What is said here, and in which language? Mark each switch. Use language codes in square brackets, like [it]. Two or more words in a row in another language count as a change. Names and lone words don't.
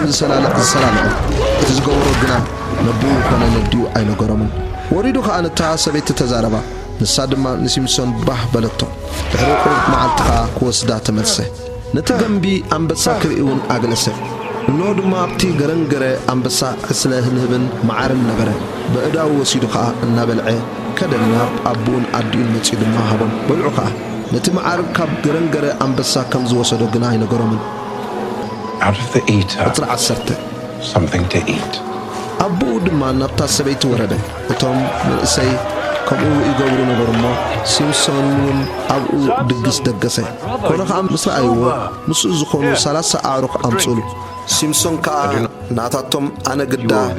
[ti] ዝሰላለቕ እቲ ዝገበሮ ግና ነብኡ ኮነ ነዲዩ ኣይነገሮምን ወሪዱ ከዓ ነታ ሰበይቲ ተዛረባ ንሳ ድማ ንሲምሶን ባህ በለቶ ድሕሪ ቁሩብ መዓልትኻ ክወስዳ ተመልሰ ነቲ ገንቢ ኣንበሳ ክርእውን ኣገለሰ እኖ ድማ ኣብቲ ገረንገረ ኣንበሳ ዕስለ ህልህብን መዓርን ነበረ በእዳው ወሲዱ ከዓ እናበልዐ ከደናብ ኣቡን ኣዲኡን መጺኡ ድማ ሃቦም በልዑ ከዓ ነቲ መዓር ካብ ገረንገረ ኣንበሳ ከም ዝወሰዶ ግና ኣይነገሮምን [en] Out of the eater, [ti] ቁጥሪ 10 [en] something to eat. [ti] ኣቡኡ ድማ ናብታ ሰበይቲ ወረደ እቶም መንእሰይ ከምኡ ይገብሩ ነበሩ እሞ ሲምሶን እውን ኣብኡ ድግስ ደገሰ ኮነ ከዓ ምስ ረኣይዎ ምስኡ ዝኾኑ 30 ኣዕሩኽ ኣምፅሉ ሲምሶን ከዓ ናታቶም ኣነ ግዳ